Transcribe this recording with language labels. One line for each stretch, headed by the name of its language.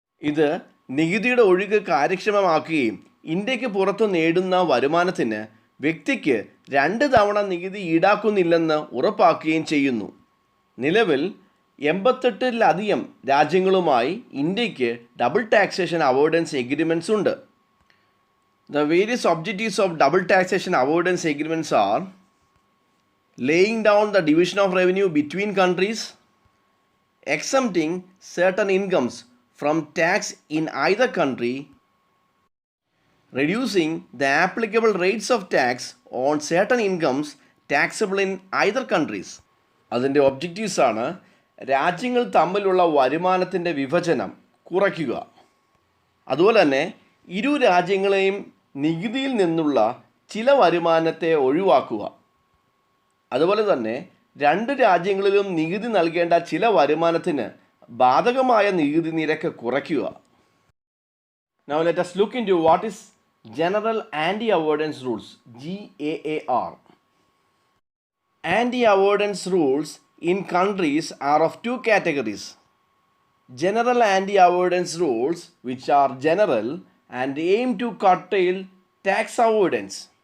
Malayalam: ഇത് നികുതിയുടെ ഒഴുക്ക് കാര്യക്ഷമമാക്കുകയും ഇന്ത്യക്ക് പുറത്തു നേടുന്ന വരുമാനത്തിന് വ്യക്തിക്ക് 2 തവണ നികുതി ഈടാക്കുന്നില്ലെന്ന് ഉറപ്പാക്കുകയും ചെയ്യുന്നു. നിലവിൽ 88-ലധികം രാജ്യങ്ങളുമായി ഇന്ത്യക്ക് ഡബിൾ ടാക്സേഷൻ അവോയ്ഡൻസ് എഗ്രിമെൻറ്റ്സ് ഉണ്ട്.
English: The various objectives of double taxation avoidance agreements are laying down the division of revenue between countries, exempting certain incomes from tax in either country, reducing the applicable rates of tax on certain incomes taxable in either countries.
Malayalam: അതിൻ്റെ objectives ആണ് രാജ്യങ്ങൾ തമ്മിലുള്ള വരുമാനത്തിൻ്റെ വിഭജനം കുറയ്ക്കുക, അതുപോലെ തന്നെ ഇരു രാജ്യങ്ങളെയും നികുതിയിൽ നിന്നുള്ള ചില വരുമാനത്തെ ഒഴിവാക്കുക, അതുപോലെ തന്നെ 2 രാജ്യങ്ങളിലും നികുതി നൽകേണ്ട ചില വരുമാനത്തിന് ബാധകമായ നികുതി നിരക്ക് കുറയ്ക്കുക.
English: Now let us look into what is General Anti-Avoidance Rules, GAAR. Anti-avoidance rules in countries are of 2 categories. General anti-avoidance rules, which are general and aim to curtail tax avoidance.